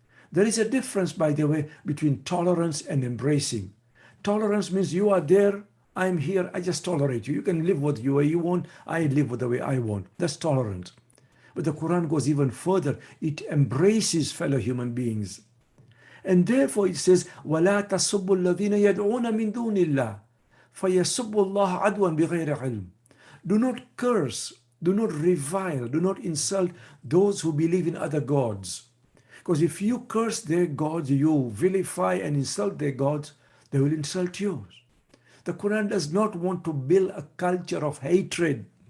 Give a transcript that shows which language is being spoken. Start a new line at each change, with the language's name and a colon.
English: There is a difference, by the way, between tolerance and embracing. Tolerance means you are there, I'm here, I just tolerate you. You can live with the way you want, I live with the way I want. That's tolerant. But the Quran goes even further. It embraces fellow human beings.
Arabic: And therefore it says, وَلَا تَسُبُّ الَّذِينَ يَدْعُونَ مِن دُونِ اللَّهِ فَيَسُبُّ اللَّهَ عَدْوًا بِغَيْرِ عِلْمٍ.
English: Do not curse, do not revile, do not insult those who believe in other gods. Because if you curse their gods, you vilify and insult their gods, they will insult yours. The Quran does not want to build a culture of hatred.